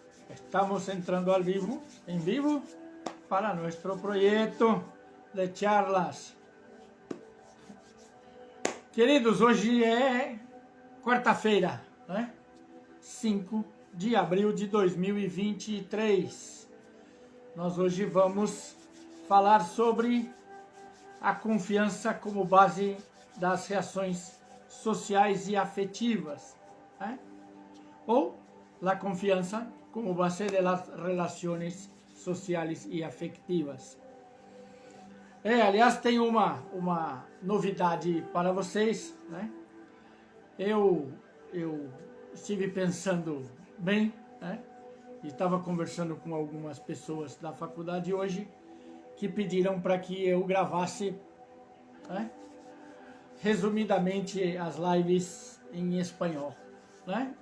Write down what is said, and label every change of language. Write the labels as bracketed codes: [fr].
[es] Estamos entrando al vivo, en vivo, para nuestro projeto de charlas. [pt] Queridos, hoje é quarta-feira, né? 5 de abril de 2023. Nós hoje vamos falar sobre a confiança como base das reações sociais e afetivas, né? [es] Ou la confiança como base de las relaciones sociales e afectivas. [pt] Aliás, tem uma novidade para vocês, né? Eu estive pensando bem, né? E estava conversando com algumas pessoas da faculdade hoje que pediram para que eu gravasse, né, resumidamente as lives em espanhol, né?